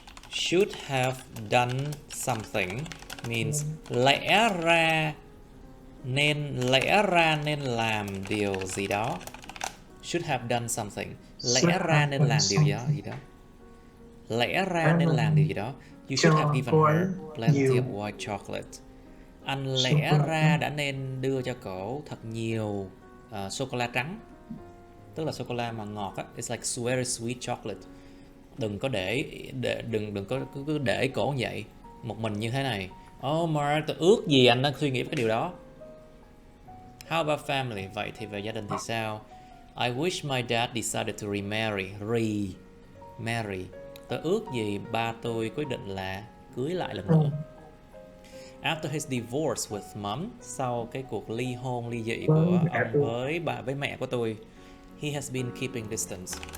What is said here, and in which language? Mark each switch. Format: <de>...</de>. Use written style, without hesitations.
<en>Should have done something</en> <vi>means lẽ ra nên làm điều gì đó.</vi> <en>Should have done something.</en> <vi>Lẽ ra nên làm điều gì đó. Lẽ ra nên làm điều gì đó.</vi> <en>You should have given her plenty of white chocolate.</en> <vi>Anh lẽ ra đã nên đưa cho cổ thật nhiều sô cô la trắng. Tức là sô cô la mà ngọt á.</vi> <en>It's like very sweet chocolate.</en> <vi>Đừng có đừng có cứ để cổ như vậy một mình như thế này. Oh Mark, tôi ước gì anh đang suy nghĩ cái điều đó.</vi> <en>How about family?</en> <vi>Vậy thì về gia đình thì sao?</vi> <en>I wish my dad decided to remarry. Marry.</en> <vi>Tôi ước gì ba tôi quyết định là cưới lại lần nữa.</vi> <en>After his divorce with mom,</en> <vi>sau cái cuộc ly dị của ông với mẹ của tôi,</vi> <en>he has been keeping distance.</en>